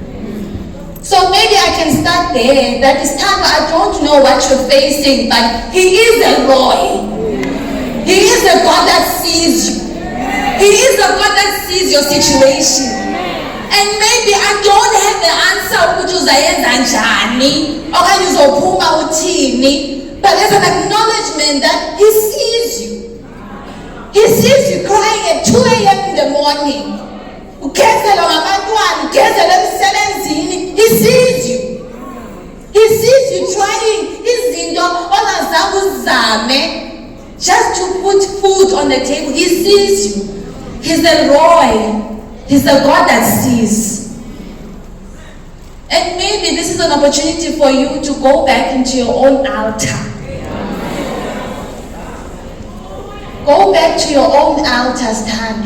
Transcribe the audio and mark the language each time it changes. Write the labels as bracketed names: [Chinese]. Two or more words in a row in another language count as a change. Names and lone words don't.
[English] So maybe I can start there. That is time. I don't know what you're facing, but He is a Roy. He is a God that sees you. He is a God that sees your situation. And maybe I don't have the answer [North Ndebele] ukuthi uzayenza njani okanye uzophuma uthini, [English] but there's an acknowledgement that He sees you. He sees you crying at 2 a.m. in the morning. [North Ndebele] Ugezelwa ngabantwana, ugezelwa emsebenzini. [English] He sees you. He sees you trying [North Ndebele] izinto ongazange uzame [English] just to put food on the table. He sees you. He's the Roy. He's the God that sees. And maybe this is an opportunity for you to go back into your own altar. Go back to your own altar stand.